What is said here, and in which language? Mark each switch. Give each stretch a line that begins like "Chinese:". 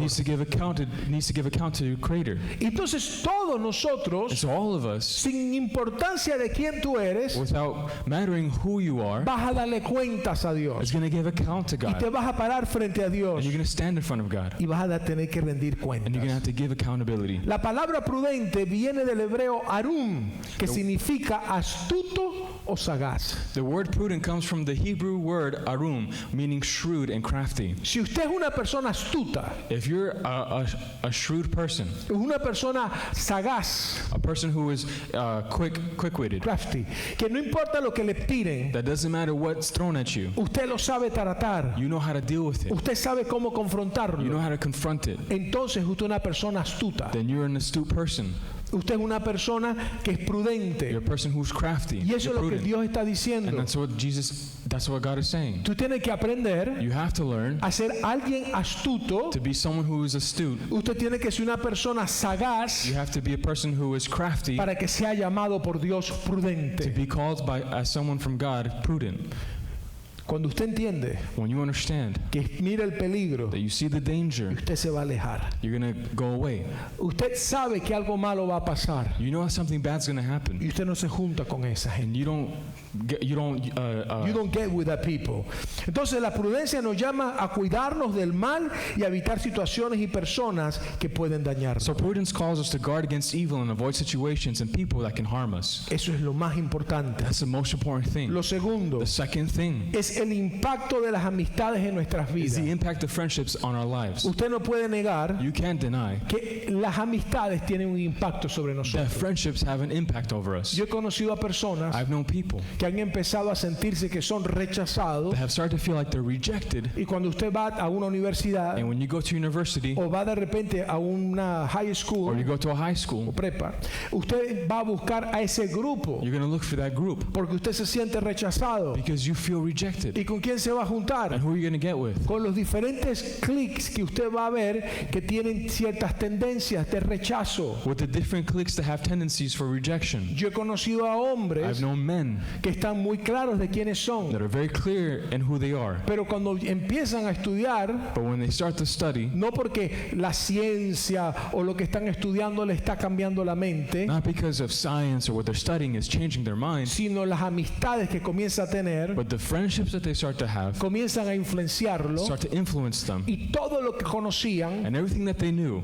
English: needs to give account to your Creator.
Spanish: Entonces todos
English: And
Spanish: nosotros,
English: so all of us,
Spanish: sin importancia de quién tú eres,
English: without mattering who you are,
Spanish: vas a darle cuentas a
English: is
Spanish: Dios.
English: going to give account to
Spanish: Y te
English: God.
Spanish: vas a parar frente a Dios
English: And you're going to stand in front of God.
Spanish: y vas a tener que rendir
English: And you're going to
Spanish: cuentas.
English: have to give accountability.
Spanish: La palabra prudente viene del hebreo arum, que significa astuto o sagaz.
English: The word prudent comes from the Hebrew word arum, meaning shrewd and crafty.
Spanish: Si usted es una persona astuta,
English: If you're a shrewd person,
Spanish: es una persona sagaz,
English: a person who is quick-witted,
Spanish: crafty, que no importa lo que le tiren,
English: that doesn't matter what's thrown at you,
Spanish: usted lo sabe tratar,
English: you know how to deal with it,
Spanish: usted sabe cómo
English: you know
Spanish: confrontarlo,
English: how to confront it,
Spanish: entonces usted es una persona astuta.
English: then you're an astute person.
Spanish: Usted es una persona que es prudente.
English: You're a person who's crafty.
Spanish: Y eso es lo que
English: prudent.
Spanish: Dios está
English: And
Spanish: diciendo.
English: that's what God is saying.
Spanish: Tú tienes que aprender
English: You have to learn
Spanish: a ser alguien astuto.
English: to be someone who is astute.
Spanish: Usted tiene que ser una persona sagaz
English: You have to be a person who is crafty
Spanish: para que sea llamado por Dios
English: to
Spanish: prudente.
English: be called as someone from God prudent.
Spanish: Cuando usted entiende
English: When you understand
Spanish: que mira el peligro,
English: that you see the danger,
Spanish: usted se va a alejar.
English: you're going to go away.
Spanish: Usted sabe que algo malo va a pasar
English: You know something bad's going to happen.
Spanish: y usted no se junta con esa gente.
English: And you don't You don't get with that people.
Spanish: Entonces la prudencia nos llama a cuidarnos del mal y a evitar situaciones y personas que pueden dañarnos.
English: So prudence calls us to guard against evil and avoid situations and people that can harm us.
Spanish: Eso es lo más importante.
English: That's the most important thing.
Spanish: Lo segundo
English: The second thing
Spanish: es el impacto de las amistades en nuestras
English: is the
Spanish: vidas.
English: impact of friendships on our lives.
Spanish: Usted no puede negar
English: You can't deny
Spanish: que las amistades tienen un impacto sobre
English: that
Spanish: nosotros.
English: friendships have an impact over us.
Spanish: Yo he conocido a personas
English: I've known people
Spanish: que han empezado a sentirse que son rechazados
English: that have started to feel like they're rejected.
Spanish: y cuando usted va a una universidad
English: And when you go to university
Spanish: o va de repente a una high
English: or school you go to a high
Spanish: o
English: school,
Spanish: prepa, usted va a buscar a ese grupo
English: you're going to look for that group
Spanish: porque usted se siente rechazado.
English: because you feel rejected.
Spanish: ¿Y con quién se va a
English: And
Spanish: juntar?
English: who are you going to get with?
Spanish: Con los diferentes clics que usted va a ver que tienen ciertas tendencias de rechazo.
English: With the different cliques that have tendencies for rejection.
Spanish: Yo he conocido a
English: I've
Spanish: hombres
English: known men
Spanish: que están muy claros de quiénes son,
English: that are very clear in who they are.
Spanish: pero cuando empiezan a estudiar,
English: But when they start to study,
Spanish: no porque la ciencia o lo que están estudiando le está cambiando la mente,
English: not because of science or what they're studying is changing their minds,
Spanish: sino las amistades que comienza a tener
English: but the friendships that they start to have
Spanish: comienzan a influenciarlo
English: start to influence them.
Spanish: y todo lo que conocían,
English: And everything that they knew,